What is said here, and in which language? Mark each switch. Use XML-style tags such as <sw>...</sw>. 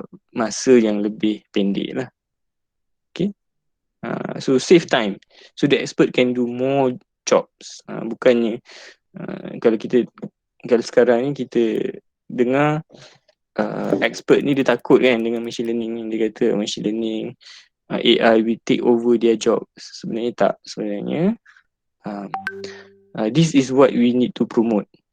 <ms>masa yang lebih pendek lah.</ms> <en>Okay. So save time. So the expert can do more jobs.</en> <ms>Bukannya kalau sekarang ni kita dengar expert ni dia takut kan dengan machine learning ni. Dia kata</ms> <en>machine learning AI will take over their jobs.</en> <ms>Sebenarnya tak. Sebenarnya</ms> <en>this is what we need to promote.</en>